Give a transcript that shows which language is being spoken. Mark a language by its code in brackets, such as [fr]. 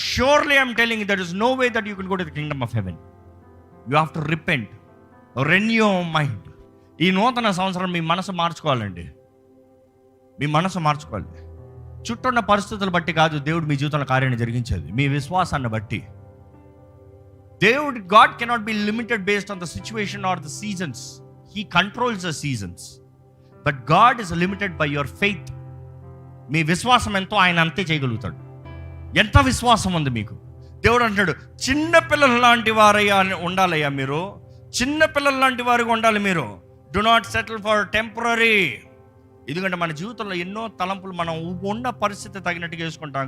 [en] Surely I'm telling that is no way that you can go to the kingdom of heaven. You have to repent, renew your mind. [te] ఈ నూతన సంవత్సరం మీ మనసు మార్చుకోవాలండి. మీ మనసు మార్చుకోవాలి. చుట్టూ ఉన్న పరిస్థితులు బట్టి కాదు దేవుడు మీ జీవితంలో కార్యాన్ని జరిగించేది, మీ విశ్వాసాన్ని బట్టి. [en] God cannot be limited based on the situation or the seasons. He controls the seasons. But God is limited by your faith. [te] మీ విశ్వాసం ఎంతో ఆయన అంతే చేయగలుగుతాడు. ఎంత విశ్వాసం ఉంది మీకు? దేవుడు అంటాడు, చిన్న పిల్లల లాంటి వారయ్యా ఉండాలయ్యా మీరు, చిన్న పిల్లల లాంటి వారిగా ఉండాలి మీరు. [en] Do not settle for temporary. [te] ఎందుకంటే మన జీవితంలో ఎన్నో తలంపులు మనం ఉన్న పరిస్థితి తగినట్టుగా వేసుకుంటాం.